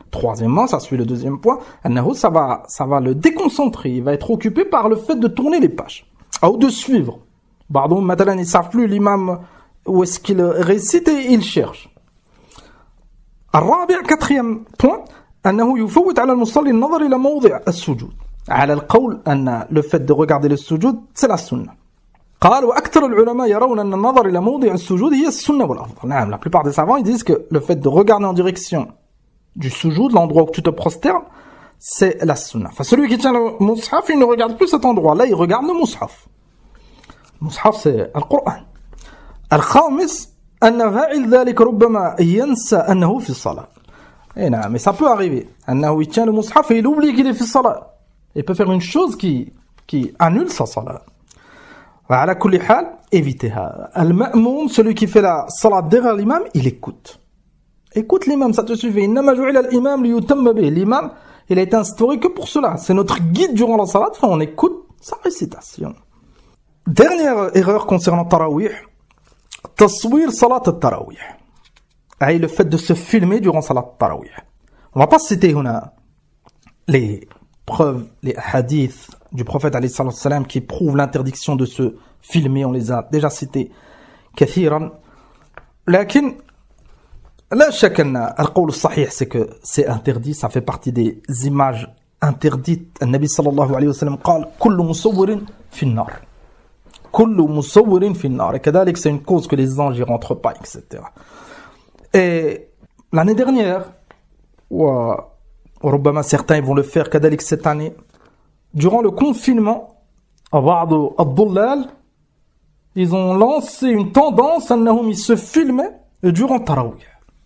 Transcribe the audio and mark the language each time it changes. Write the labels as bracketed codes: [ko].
[fr] Troisièmement, ça suit le deuxième point, أنه ça va le déconcentrer, il va être occupé par le fait de tourner les pages ou de suivre. [ar] بعضهم مثلا [fr] ils savent plus l'imam où est-ce qu'il récite et il cherche. [ar] الرابع, [fr] quatrième point, [ar] أنه يفوت على المصلي النظر إلى موضع السجود. على القول أن [fr] le fait de regarder le sujoud, c'est la sunna. [ar] قال وأكثر العلماء يرون أن النظر إلى موضع السجود هي السنة والأفضل. [fr] نعم, la plupart des savants ils disent que le fait de regarder en direction du sujoud, l'endroit où tu te prosternes, c'est la sunna. Enfin, celui qui tient le mushaf, il ne regarde plus cet endroit. Là, il regarde le mushaf. Le mushaf, c'est le Coran. [ar] الخامس أن فاعل ذلك ربما ينسى أنه في الصلاة. [fr] Et non, mais ça peut arriver. أنه il tient le mushaf et il oublie qu'il est [ar] في الصلاة. [fr] Il peut faire une chose qui annule sa salat. [ar] وعلى كل حال, [fr] évitez [ar] هذا. [fr] المأموم, celui qui fait la salat derrière l'imam, il écoute. Écoute l'imam, ça te suffit. [ar] إنما جعل الإمام ليتم به. [fr] L'imam, il a été instauré que pour cela. C'est notre guide durant la salat. Enfin, on écoute sa récitation. Dernière erreur concernant tarawih, [ar] تصوير صلاة التراويح. [fr] Le fait de se filmer durant salat tarawih. On va pas citer هنا les preuves, les hadiths du prophète alayhi salam qui prouvent l'interdiction de se filmer, on les a déjà cités كثيرا. [ar] لكن لا شك أن القول الصحيح [fr] c'est que c'est interdit, ça fait partie des images interdites. [ar] النبي صلى الله عليه وسلم قال كل مصور في النار. كل مصور في النار. [fr] Et كذلك c'est une cause que les anges y rentrent pas, etc. Et l'année dernière, [ar] وربما [fr] certains ils vont le faire كذلك cette année, durant le confinement, [ar] بعض الضلال [fr] ils ont lancé une tendance أنهم ils se filmaient durant التراويح.